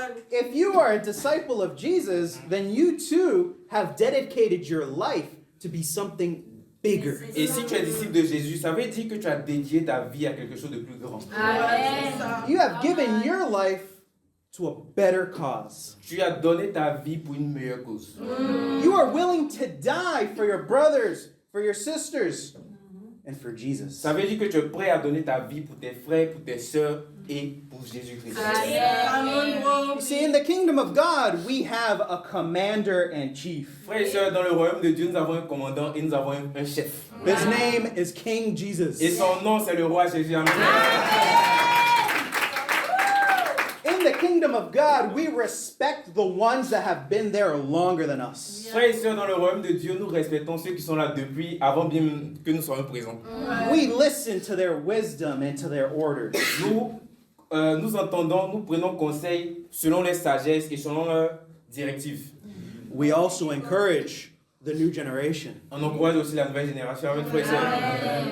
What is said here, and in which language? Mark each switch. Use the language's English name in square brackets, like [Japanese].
[English] If you are a disciple of Jesus, then you too have dedicated your life to be something bigger. [French] Et si tu es disciple de Jésus, ça veut dire que tu as dédié ta vie à quelque chose de plus grand. [English] You have given your life to a better cause. [French] Tu as donné ta vie pour une meilleure cause. [English] You are willing to die for your brothers, for your sisters, and for Jesus. [French] Ça veut dire que tu es prêt à donner ta vie pour tes frères, pour tes sœurs et pour Jésus-Christ. [English] You see, in the kingdom of God, we have a commander and chief. [French] Frères et sœurs, dans le royaume de Dieu, nous avons un commandant et nous avons un chef. [English] His name is King [French] Et [English] Jesus. [French] son nom, c'est le roi Jésus. [English] Amen. In the kingdom of God, we respect the ones that have been there longer than us. [French] Frères et sœurs, dans le royaume de Dieu, nous respectons ceux qui sont là depuis avant bien que nous soyons présents. [English] We listen to their wisdom and to their orders. [French] Nous entendons, nous prenons conseil selon les sagesses et selon leurs directives. [English] We also encourage the new generation [French] On encourage aussi la nouvelle génération avec frères et sœurs.